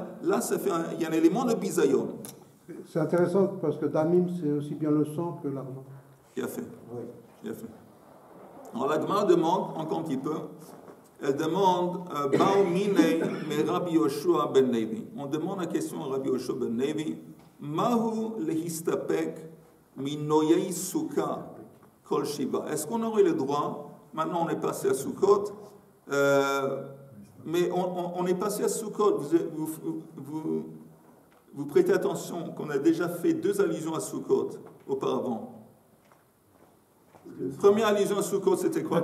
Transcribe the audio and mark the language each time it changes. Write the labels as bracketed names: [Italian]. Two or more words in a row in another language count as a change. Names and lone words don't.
[French] Là, il y a un élément de bisayon. C'est intéressant parce que Damim, c'est aussi bien le sang que l'argent. Qui a fait. Oui. Qui a fait. Alors la Gemara demande, encore un petit peu, elle demande [Aramaic] בעו מיניה מרבי יהושע בן לוי. [French] On demande la question à Rabbi Yoshua ben Levi. [Aramaic] מהו להסתפק מנויי סוכה כל שבעה. [French] Est-ce qu'on aurait le droit, maintenant on est passé à Sukkot, mais on est passé à Sukkot, vous prêtez attention qu'on a déjà fait 2 allusions à Sukkot auparavant. Première allusion à Sukkot, c'était quoi?